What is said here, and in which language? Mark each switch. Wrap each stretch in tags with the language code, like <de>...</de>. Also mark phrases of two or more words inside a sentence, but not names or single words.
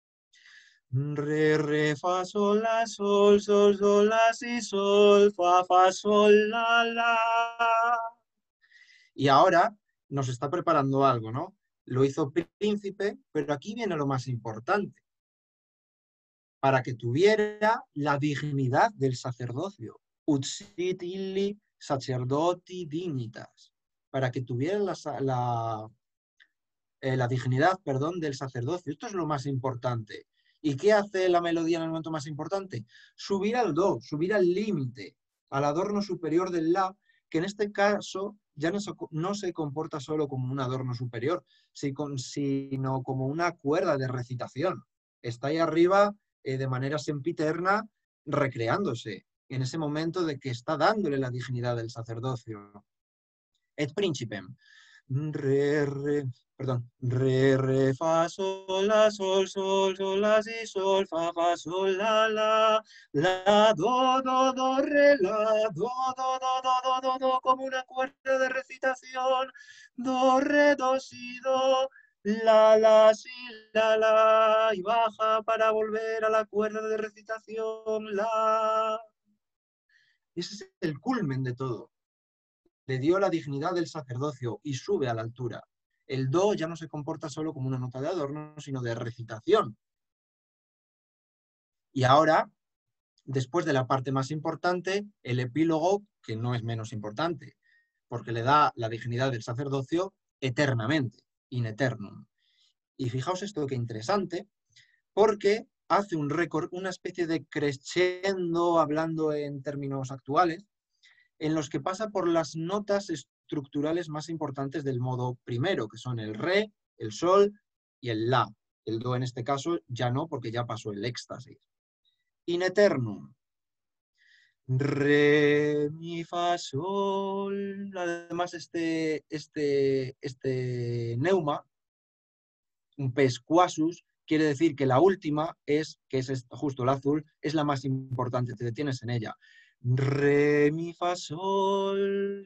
<es>Re, fa, sol, la, sol, sol, sol, la, si, sol, fa, sol, la. Y ahora nos está preparando algo, ¿no? Lo hizo príncipe, pero aquí viene lo más importante. Para que tuviera la dignidad del sacerdocio.</es> <la>Ut sit illi sacerdoti dignitas.</la> <es>Para que tuviera la dignidad, del sacerdocio. Esto es lo más importante. ¿Y qué hace la melodía en el momento más importante? Subir al do, subir al límite, al adorno superior del la, que en este caso ya no se comporta solo como un adorno superior, sino como una cuerda de recitación. Está ahí arriba de manera sempiterna, recreándose en ese momento de que está dándole la dignidad del sacerdocio.</es> <la>Et principem.</la> <es>Re, fa, sol, la, sol, sol, sol, la, si, sol, fa, sol, la, do, re, la, do, como una cuerda de recitación, do, re, do, si, do, la, si, la, y baja para volver a la cuerda de recitación, la. Ese es el culmen de todo. Le dio la dignidad del sacerdocio y sube a la altura. El do ya no se comporta solo como una nota de adorno, sino de recitación. Y ahora, después de la parte más importante, el epílogo, que no es menos importante, porque le da la dignidad del sacerdocio eternamente,</es> <la>in eternum.</la> <es>Y fijaos esto que interesante, porque hace un récord, una especie de crescendo, hablando en términos actuales, en los que pasa por las notas estructurales más importantes del modo primero, que son el re, el sol y el la. El do en este caso ya no, porque ya pasó el éxtasis.</es> <la>In eternum. Re,</la> <es>mi, fa, sol. Además, este neuma, un pescuasus, quiere decir que la última que es justo el azul, es la más importante, te detienes en ella. Re, mi, fa, sol.</es>